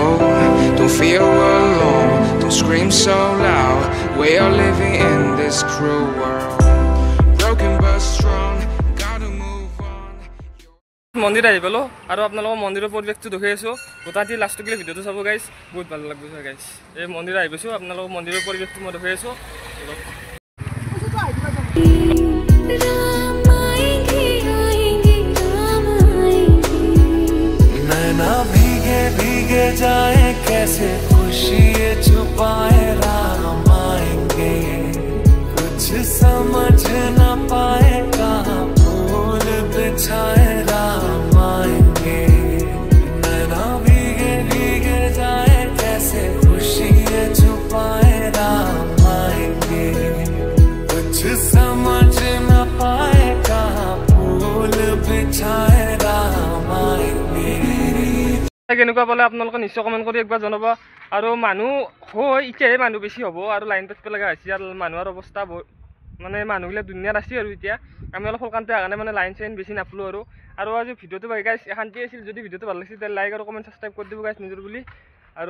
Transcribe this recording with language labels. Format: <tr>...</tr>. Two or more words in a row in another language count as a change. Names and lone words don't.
<en>Don't feel alone, don't scream so loud. We are living in this cruel world. Broken but strong, gotta move on.</en> <as>মন্দিৰ আহি পালো আৰু আপোনালোকৰ মন্দিৰৰ পৰিৱেশটো দেখুৱাই আছো। গোটাটি লাষ্টটো গ'লে ভিডিওটো চাব গাইছ, বহুত ভাল লাগব গাইছ। এই মন্দিৰ আহি পাইছো, আপোনালোকৰ মন্দিৰৰ পৰিৱেশটো মই দেখুৱাই আছো।</as> <hi>नैना भीगे भीगे जाए कैसे खुशी छुपाए, राम आएंगे कुछ समझ न पाए, कहाँ फूल बिछाए, राम आएंगे। नैना भीगे भीगे जाए कैसे खुशी छुपाए, राम आएंगे कुछ समझ न पाए, कहाँ फूल बिछाए, राम आएंगे।</hi> <as>কেনেকুৱা পালে আপোনালোকে নিশ্চয় কমেন্ট কৰি একবাৰ জনাব। আৰু মানুহ হয় এতিয়াহে মানুহ বেছি হ'ব আৰু লাইন পাতিব লগা হৈছে আৰু মানুহৰ অৱস্থা মানে মানুহবিলাক দুনিয়াত আছে। আৰু এতিয়া আমি অলপ সোনকালে কাৰণে মানে লাইন চাইন বেছি নাপালোঁ আৰু আজি ভিডিওটো পাই গাইছ শান্তি আছিল। যদি ভিডিওটো ভাল লাগিছে তেতিয়াহ'লে লাইক আৰু কমেণ্ট সাবস্ক্ৰাইব কৰি দিব গাইছ নিজৰ বুলি।</as>